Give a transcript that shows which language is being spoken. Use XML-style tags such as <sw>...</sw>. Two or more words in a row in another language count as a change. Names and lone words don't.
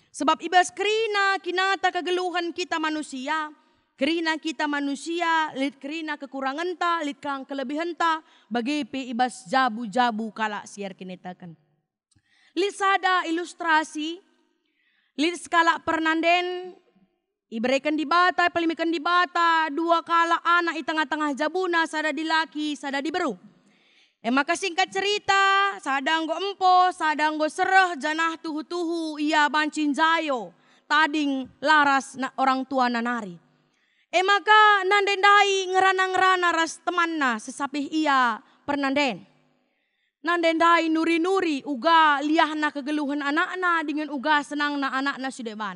<btx>Sebab ibas kerina kinata kegeluhan kita manusia, Kerina kita manusia, lit kerina kekurangan ta, lit kang kelebihan ta, bagi pe ibas jabu-jabu kala siar kinitakan. Lit sada ilustrasi, lit skala pernanden, iberikan di bata, pelimikan di bata, dua kala anak di tengah-tengah jabuna, sada di laki, sada di beru.</btx> <id>Maka singkat cerita,</id> <btx>sadang go empo, sadang go sereh, janah tuhu-tuhu, ia bancin jayo, tading laras na orang tua nanari. Maka nandendai ngerana-ngerana ras temanna sesapih ia pernanden. Nandendai nuri-nuri uga liahna kegeluhan anakna dengan uga senangna anakna sudeban.</btx>